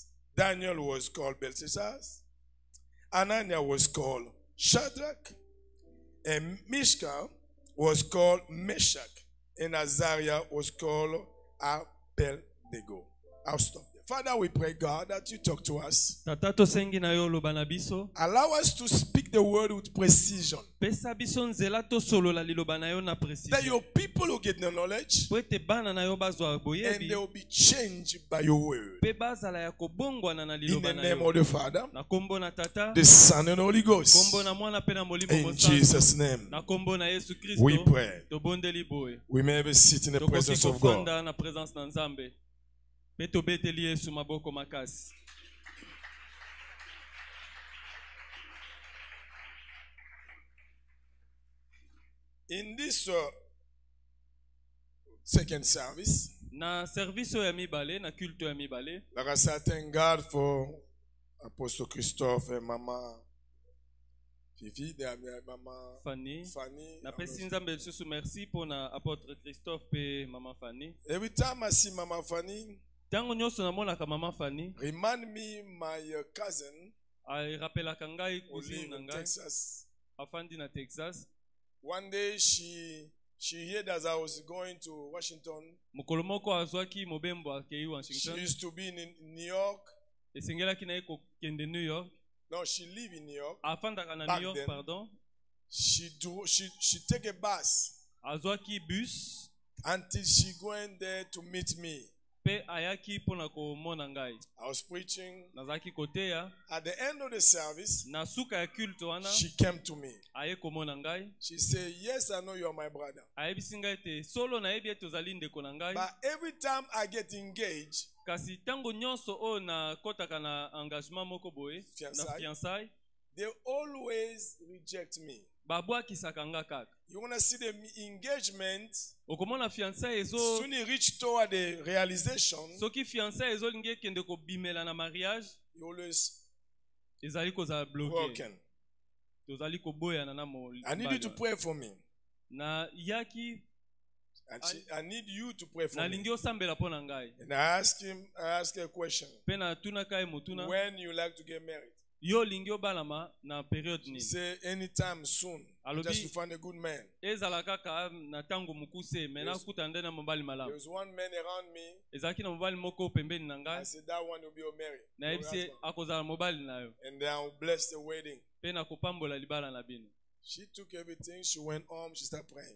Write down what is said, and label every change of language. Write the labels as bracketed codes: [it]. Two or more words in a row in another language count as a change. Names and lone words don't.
[en] Daniel was called Belshazzar, Ananiah was called Shadrach, and Mishka was called Meshach, and Azariah was called Abednego. I'll stop there. Father, we pray, God, that you talk to us. [ln] Tata tosengi na yo loba na biso. [en] Allow us to speak the word with precision. [ln] Pesa biso nzela tosolola liloba na yo na precision. [en] That your people will get the knowledge, [ln] Po ete bana na yo bazwa [en] and [ln] boyebi. [en] they will be changed by your word. [ln] Pe bazala ya kobongwana na [en] In [ln] liloba [en] the [ln] na [en] name [ln] yo. [en] of the Father, [ln] Na kombo na tata, [en] the Son, and the Holy Ghost. [ln] kombo na mwana pe na molimo [en] In [ln] mosantu. [en] Jesus' name, [ln] Na kombo na Yesu Kristo. [en] we pray. [ln] Tobondeli boye. [en] We may ever sit in the [ln] Tokoki [en] presence of God. [ln] kofanda na présence na Nzambe. Pe tobeteli Yesu maboko makasi. [en] In this second service, [ln] Na service ya mibale, na culte ya mibale, [en] like I said, thank God for Apostle Christophe and Mama Fifi, Mama Fanny. Fanny. [ln] Na pesi Nzambe lisusu merci pour na apôtre Christophe pe Mama Fanny. [en] Every time I see Mama Fanny, [ln] Tango nyonso namonaka Mama Fanny, [en] remind me my cousin [ln] rappelaka ngai [en] who [ln] cousine [en] live [ln] na [en] in [ln] ngai [en] Texas. [ln] afandi na Texas. [en] One day she heard as I was going to Washington. [ln] Mokolo moko azwaki mobembo akei [en] She [ln] Washington. [en] used to be in New York. [ln] Esengelaki na ye kokende New York. [en] No, she live in New York. [ln] Afandaka na [en] Back [ln] New York, [en] then. [ln] pardon. [en] She take a bus [ln] Azwaki bus [en] until she going there to meet me. [ln] pe ayaki mpona komona ngai. [en] I was preaching. [ln] Nazalaki koteya. [en] At the end of the service, [ln] Na suka ya culte wana, [en] she came to me. [ln] aye komona ngai. [en] She said, yes, I know you are my brother. [ln] Ayebisi ngai te solo nayebi ete ozali ndeko na ngai. [en] But every time I get engaged, [ln] Kasi tango nyonso oyo nakotaka na engagement moko boye, na fiançailles, [en] they always reject me. [ln] babwakisaka nga kaka. [en] You want to see the engagement, [ln] Okomona fiançailles ezo, [en] soon you reach toward the realization, [ln] soki fiançailles ezolingi ekende kobimela na mariage, [en] you always [ln] ezali kozala bloqué. [en] broken. [ln] Tozali koboyana na [en] I need you to pray for me. [ln] Na yaki, [en] I need you to pray for me. [ln] nalingi osambela mpo na ngai. [en] And I ask her a question. [ln] Pe natunaka ye motuna, [en] When you like to get married? [ln] yo olingi obalama na periode nini? [en] Say anytime soon. [ln] Alobi- [en] Just to find a good man. [ln] Ezala kaka na tango mokuse, me nakuta nde na mobali [en] There [ln] malamu. [en] was one man around me. [ln] Ezalaki na mobali moko pembeni na [en] I [ln] ngai, [en] said that one will be your married. [ln] nayebisi [en] Your husband. [ln] akozala mobali na yo, [en] And then I will bless the wedding. [ln] pe nakopambola libala na bino. [en] She took everything. She went home. She started praying.